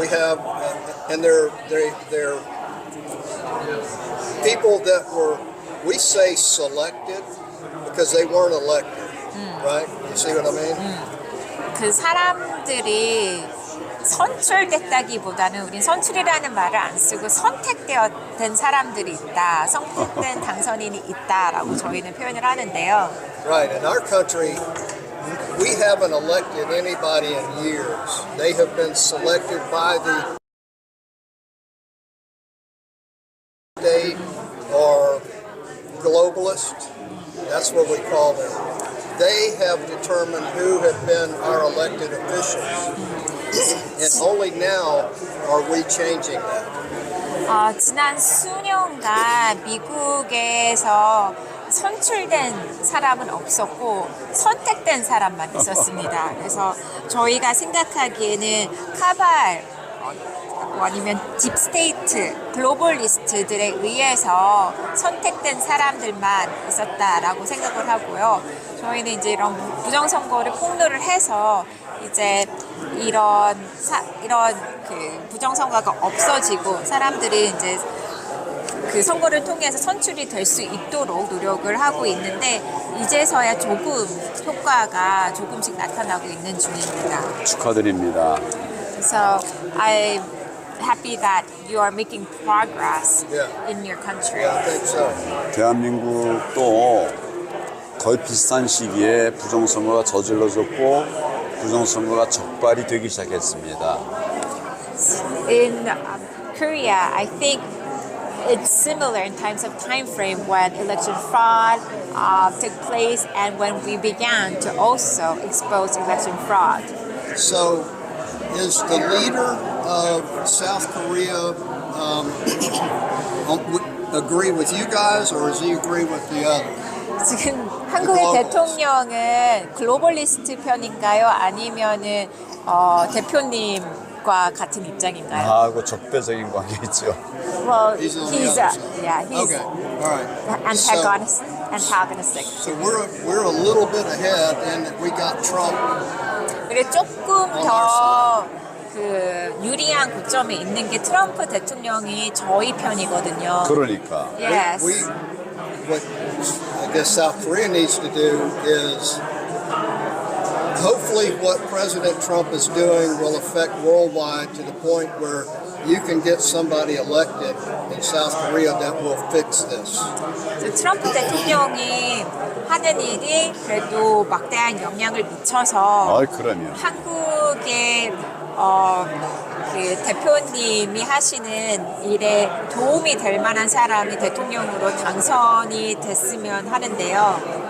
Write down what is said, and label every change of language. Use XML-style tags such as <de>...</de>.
<en>we have, and they're people that were, we say selected because they weren't elected, right? You see what I mean?</en> <ko>그 사람들이 선출됐다기보다는 우린 선출이라는 말을 안 쓰고 선택된 사람들이 있다, 선택된 당선인이 있다라고 저희는 표현을 하는데요.</ko> <en>Right. In our country, we haven't elected anybody in years. They have been selected by the state or globalist. That's what we call them. They have determined who have been our elected officials. And only now are we changing that.</en> <ko>지난 수년간 미국에서 선출된 사람은 없었고 선택된 사람만 있었습니다. 그래서 저희가 생각하기에는 카발 아니면 딥스테이트, 글로벌리스트들에 의해서 선택된 사람들만 있었다라고 생각을 하고요. 저희는 이제 이런 부정선거를 폭로를 해서 이제 이런 그 부정선거가 없어지고 사람들이 이제 그 선거를 통해서 선출이 될 수 있도록 노력을 하고 있는데 이제서야 조금 효과가 조금씩 나타나고 있는 중입니다. 축하드립니다.</ko> <en>So I'm happy that you are making progress Yeah. in your country. Yeah, I think so.</en> <ko>대한민국도 거의 비슷한 시기에 부정선거가 저질러졌고 부정선거가 적발이 되기 시작했습니다.</ko> <en>In Korea, I think it's similar in terms of time frame when election fraud took place and when we began to also expose election fraud. So, is the leader of South Korea agree with you guys, or does he agree with the others?</en> <ko>지금 한국의 글로벌. 대통령은 글로벌리스트 편인가요? 아니면은 대표님과 같은 입장인가요? 하고 적대적인 관계있죠.</ko> <en>Well, He's on the he's other side. yeah, he's Okay, all right. antagonistic. So we're a little bit ahead in that we got Trump.</en> <ko>그리고 조금 더 그 유리한 고점에 있는 게 트럼프 대통령이 저희 편이거든요. 그러니까</ko> <en>Yes. What I guess South Korea needs to do is hopefully what President Trump is doing will affect worldwide to the point where you can get somebody elected in South Korea that will fix this.</en> <ko>트럼프 대통령이 하는 일이 그래도 막대한 영향을 미쳐서 그러면 한국의 그 대표님이 하시는 일에 도움이 될 만한 사람이 대통령으로 당선이 됐으면 하는데요.</ko>